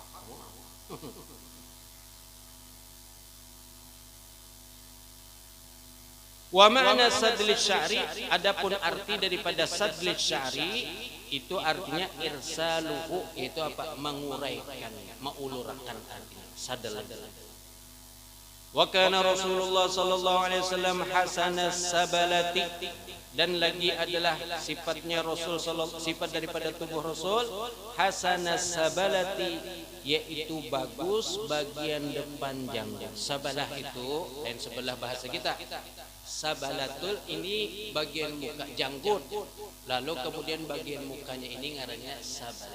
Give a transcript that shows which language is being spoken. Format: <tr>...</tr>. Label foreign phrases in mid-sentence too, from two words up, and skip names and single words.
<ar>ومعنى سدل الشعر,</ar> <bjn>adapun arti daripada</bjn> <ar>سدل الشعر</ar> <bjn>itu artinya irsaluhu, itu apa? Menguraikan, mengulurkan artinya. Sadal.</bjn> <ar>وكان رسول الله صلى الله عليه وسلم حسن السبلة,</ar> <bjn>dan lagi adalah sifatnya Rasul sifat daripada tubuh Rasul</bjn> <ar>حسن السبلة,</ar> <bjn>yaitu bagus bagian depan janggut. Sabalah itu lain sebelah bahasa kita. Sabalatul ini bagian muka janggut, lalu kemudian bagian mukanya ini ngarannya sabalah.</bjn>